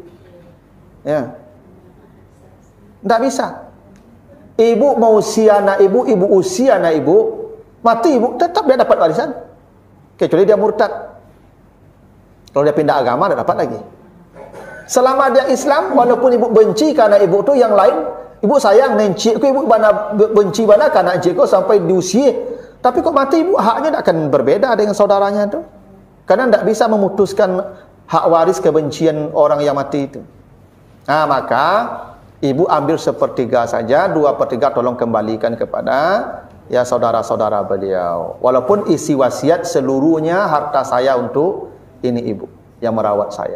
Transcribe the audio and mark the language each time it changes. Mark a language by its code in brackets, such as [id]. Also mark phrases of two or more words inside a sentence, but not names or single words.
[id] Ya. Tidak bisa. Ibu mau usia anak ibu, ibu usia anak ibu, mati ibu, tetap dia dapat warisan. Kecuali dia murtad. Kalau dia pindah agama, tidak dapat lagi. Selama dia Islam, walaupun ibu benci karena ibu tu yang lain, [min] ibu sayang nencik ko, ibu bana benci bana karena encik ko sampai diusia. Tapi kok mati ibu, [id] haknya tidak akan berbeda dengan saudaranya itu. Karena tidak bisa memutuskan hak waris kebencian orang yang mati itu. Nah, maka ibu ambil 1/3 saja, 2/3 tolong kembalikan kepada ya saudara-saudara beliau. Walaupun isi wasiat seluruhnya harta saya untuk ini ibu yang merawat saya.